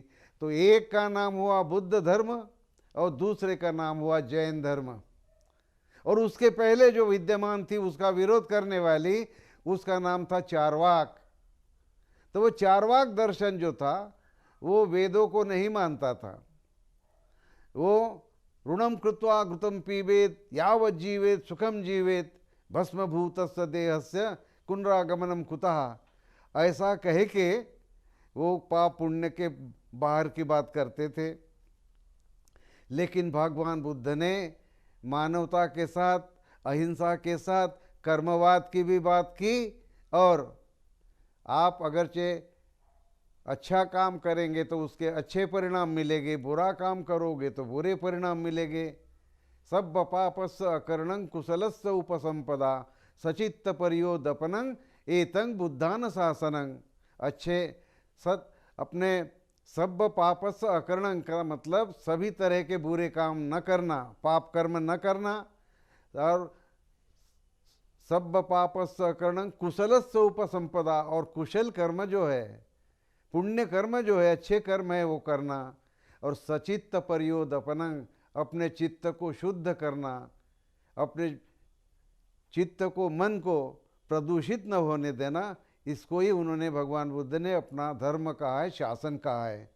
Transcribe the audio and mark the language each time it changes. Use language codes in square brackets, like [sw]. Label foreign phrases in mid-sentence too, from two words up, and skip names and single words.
[hi] तो एक का नाम हुआ बुद्ध धर्म और दूसरे का नाम हुआ जैन धर्म। और उसके पहले जो विद्यमान थी उसका विरोध करने वाली, उसका नाम था चारवाक। तो वो चार्वाक दर्शन जो था वो वेदों को नहीं मानता था। [sa] वो ऋणम कृत्वा घृतम पीबेत यावत जीवेत सुखम जीवेत भस्मभूतस्य देहस्य कुंडरागमनम कुतः, [hi] ऐसा कह के वो पाप पुण्य के बाहर की बात करते थे। लेकिन भगवान बुद्ध ने मानवता के साथ, अहिंसा के साथ कर्मवाद की भी बात की, और आप अगरचे अच्छा काम करेंगे तो उसके अच्छे परिणाम मिलेंगे, बुरा काम करोगे तो बुरे परिणाम मिलेंगे। [pi] सब पापस्य अकर्णं कुशलस्य उपसंपदा सचित्त परियोदपनं एतं बुद्धान शासनं। [hi] अच्छे सत अपने [pi] सब पापस्य अकर्णं [hi] का मतलब सभी तरह के बुरे काम न करना, पाप कर्म न करना, और [pi] सब पापस्य अकर्णं कुशलस्य उपसंपदा, [hi] और कुशल कर्म जो है, पुण्य कर्म जो है, अच्छे कर्म है वो करना, और [pi] सचित्त परियोदपनं, [hi] अपने चित्त को शुद्ध करना, अपने चित्त को, मन को प्रदूषित न होने देना। इसको ही उन्होंने, भगवान बुद्ध ने अपना धर्म कहा है, शासन कहा है।